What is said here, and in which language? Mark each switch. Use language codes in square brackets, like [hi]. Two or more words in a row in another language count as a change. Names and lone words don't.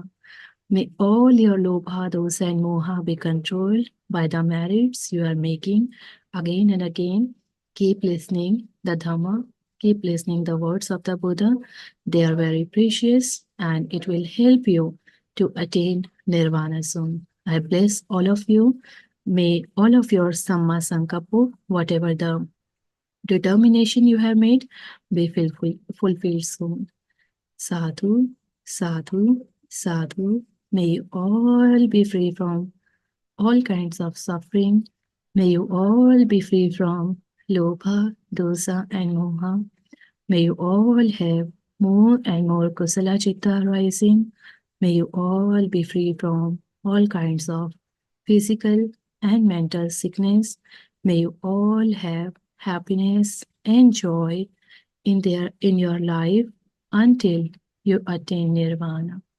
[en] May all your [pi] lobha, dosa, [en] and moha be controlled by the merits you are making again and again. Keep listening the Dhamma, keep listening the words of the Buddha. They are very precious and it will help you to attain nirvana soon. I bless all of you. May all of your [pi] samma sankappa, [en] whatever the determination you have made, be fulfilled soon. [pi] Sadhu, sadhu, sadhu. [en] May you all be free from all kinds of suffering. May you all be free from [pi] lobha, dosa, [en] and moha. May you all have more and more [pi] kusala citta [en] rising. May you all be free from all kinds of physical and mental sickness. May you all have happiness and joy in your life until you attain nirvana.